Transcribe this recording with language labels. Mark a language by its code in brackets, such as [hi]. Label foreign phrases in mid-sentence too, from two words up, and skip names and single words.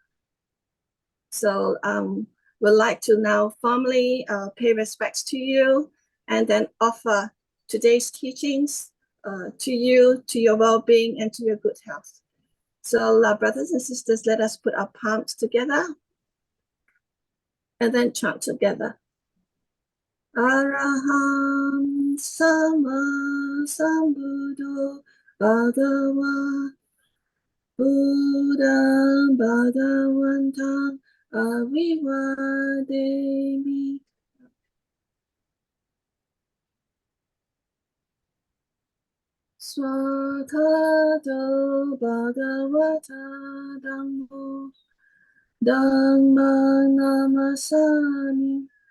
[en] So we'd like to now formally pay respects to you and then offer today's teachings to you, to your well-being, and to your good health. So brothers and sisters, let us put our palms together and then chant together. [pi] Araham Sama Sambuddho Bhagava Buddham Bhagavantam Avivademi. Swatato Bhagavata Dhammo Dhammang Namasami.